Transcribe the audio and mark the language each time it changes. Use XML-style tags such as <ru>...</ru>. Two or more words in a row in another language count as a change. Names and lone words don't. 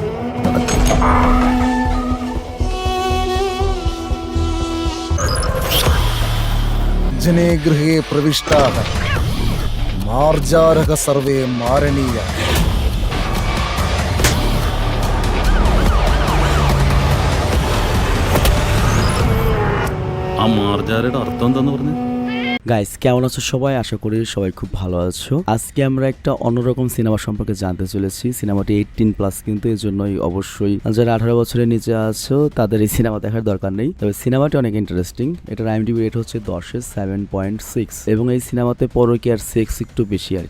<sa>ജനേ ഗൃഹേ പ്രവിഷ്ടാഃ മാർജാരക സർവേ മാരണീയ.</sa> <ml>ആ മാർജാരയുടെ അർത്ഥം എന്താന്ന് പറഞ്ഞു?</ml> <bn>গাইস, কেমন আছো সবাই? আশা করি সবাই খুব ভালো আছো। আজকে আমরা একটা অন্যরকম সিনেমা সম্পর্কে জানতে চলেছি। সিনেমাটি 18+, কিন্তু এর জন্যই অবশ্যই যারা 18 বছরের নিচে আছো তাদের এই সিনেমা দেখার দরকার নেই। তবে সিনেমাটি অনেক ইন্টারেস্টিং। এটার IMDb রেট হচ্ছে 10-এ 7.6 এবং এই সিনেমাতে পরকীয়ার সেক্স একটু বেশি আর কি।</bn>